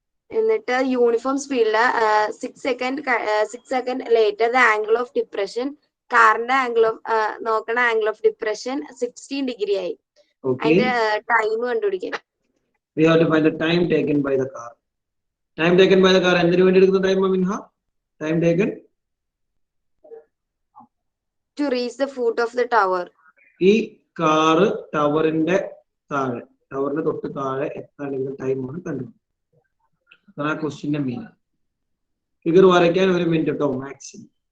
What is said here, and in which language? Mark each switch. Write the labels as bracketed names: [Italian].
[Malayalam] എന്നിട്ട് uniform സ്പീഡില് [English] 6 second later the angle of depression [Malayalam] കാറിന്റെ നോക്കണ ആംഗിൾ ഓഫ് ഡിപ്രഷൻ 16 ഡിഗ്രി ആയി. അതിന്റെ ടൈം കണ്ടുപിടിക്കാൻ. [English] We have to find the time taken by the car. Time taken by the car [Malayalam] എന്തിനു വേണ്ടി എടുക്കുന്ന time Minha? [English] Time taken to reach the foot of the tower. [Malayalam] ഈ car ടവറിന്റെ തൊട്ട് താഴെ എത്താനുള്ള ടൈമാണ് കണ്ടുപിടിക്കുന്നത്. അതാണ് ആ ക്വസ്റ്റ്യന്റെ മീനിങ്. ഫിഗർ വരയ്ക്കാൻ 1 മിനിറ്റ് കേട്ടോ മാക്സിമം.